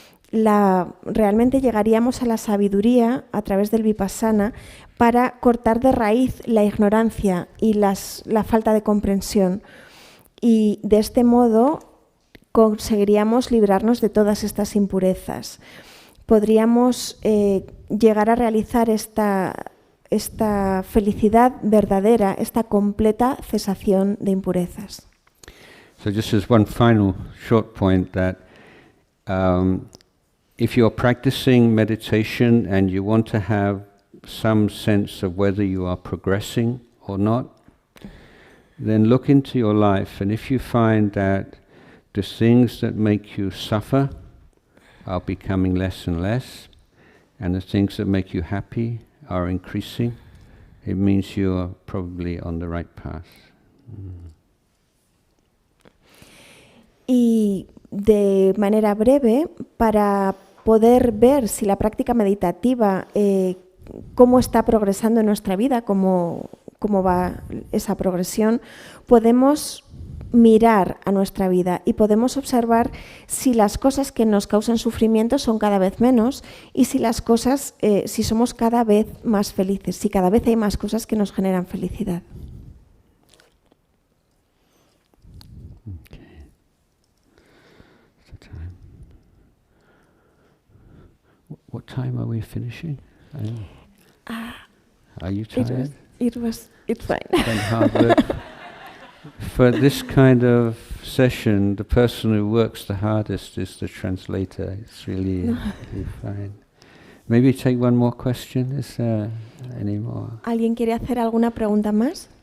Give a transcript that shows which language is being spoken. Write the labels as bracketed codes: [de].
[es] Realmente llegaríamos a la sabiduría a través del vipassana para cortar de raíz la ignorancia y la falta de comprensión. Y de este modo, conseguiríamos librarnos de todas estas impurezas. Podríamos llegar a realizar esta felicidad verdadera, esta completa cesación de impurezas. [en] So just as one final short point that if you're practicing meditation and you want to have some sense of whether you are progressing or not, then look into your life, and if you find that the things that make you suffer are becoming less and less, and the things that make you happy are increasing, it means you are probably on the right path. [es] Y de manera breve, para poder ver si la práctica meditativa, cómo está progresando en nuestra vida, cómo va esa progresión, podemos mirar a nuestra vida y podemos observar si las cosas que nos causan sufrimiento son cada vez menos y si las cosas, si somos cada vez más felices, si cada vez hay más cosas que nos generan felicidad. [en] Okay. What's the time? What time are we finishing? Are you tired? It's fine. Been hard work. For this kind of session, the person who works the hardest is the translator. It's really fine. Maybe take one more question. Is there any more? [es] ¿Alguien quiere hacer alguna pregunta más?